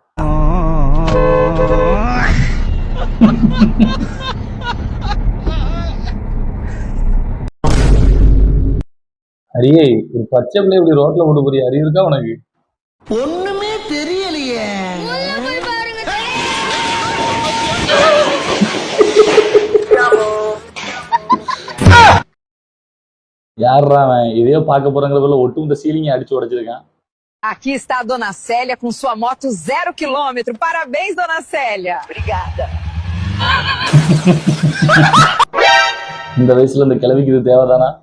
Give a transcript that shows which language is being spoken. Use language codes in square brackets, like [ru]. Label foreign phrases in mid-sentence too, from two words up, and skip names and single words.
[ta] அடியே, ஒரு பச்சை பிள்ளை இப்படி ரோட்ல போட்டு போறிய அறிவு இருக்கா உனக்கு? ஒண்ணுமே தெரியலையே. யாரா அவன்? இதையோ பார்க்க போறாங்கிற ஒட்டுமொத்த சீலிங்க அடிச்சு உடைச்சிருக்கான். [pt] Aqui está a Dona Célia com sua moto 0 km. Parabéns, Dona Célia. Obrigada. [ta] இந்த வயசுல இந்த கிழவிக்கு இது தேவைதானா?